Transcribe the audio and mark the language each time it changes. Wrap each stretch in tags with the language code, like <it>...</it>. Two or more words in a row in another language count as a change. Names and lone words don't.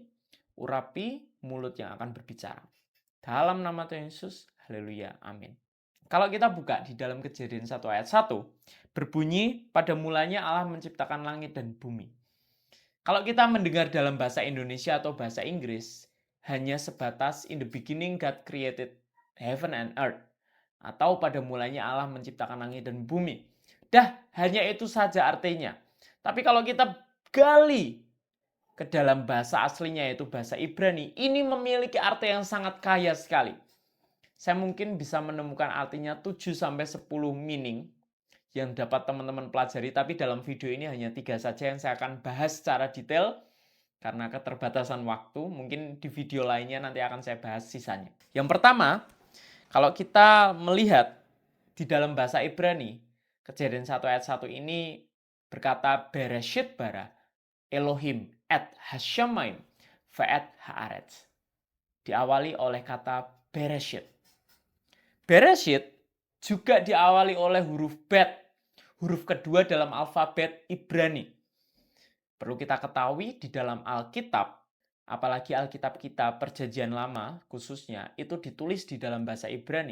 <id>Urapi mulut yang akan berbicara. Dalam nama Tuhan Yesus, haleluya, amin. Kalau kita buka di dalam Kejadian 1 ayat 1, berbunyi, pada mulanya Allah menciptakan langit dan bumi. Kalau kita mendengar dalam bahasa Indonesia atau bahasa Inggris, hanya sebatas</id> <en>in the beginning God created heaven and earth.</en> <id>Atau pada mulanya Allah menciptakan langit dan bumi. Hanya itu saja artinya. Tapi kalau kita gali ke dalam bahasa aslinya yaitu bahasa Ibrani, ini memiliki arti yang sangat kaya sekali. Saya mungkin bisa menemukan artinya 7-10 meaning yang dapat teman-teman pelajari, tapi dalam video ini hanya 3 saja yang saya akan bahas secara detail karena keterbatasan waktu. Mungkin di video lainnya nanti akan saya bahas sisanya. Yang pertama, kalau kita melihat di dalam bahasa Ibrani, Kejadian 1 ayat 1 ini berkata</id> <he>בראשית ברא אלהים את השמים ואת הארץ.</he> <id>Diawali oleh kata Bereshit. Bereshit juga diawali oleh huruf Bet, huruf kedua dalam alfabet Ibrani. Perlu kita ketahui di dalam Alkitab, apalagi Alkitab kita Perjanjian Lama khususnya, itu ditulis di dalam bahasa Ibrani.</id>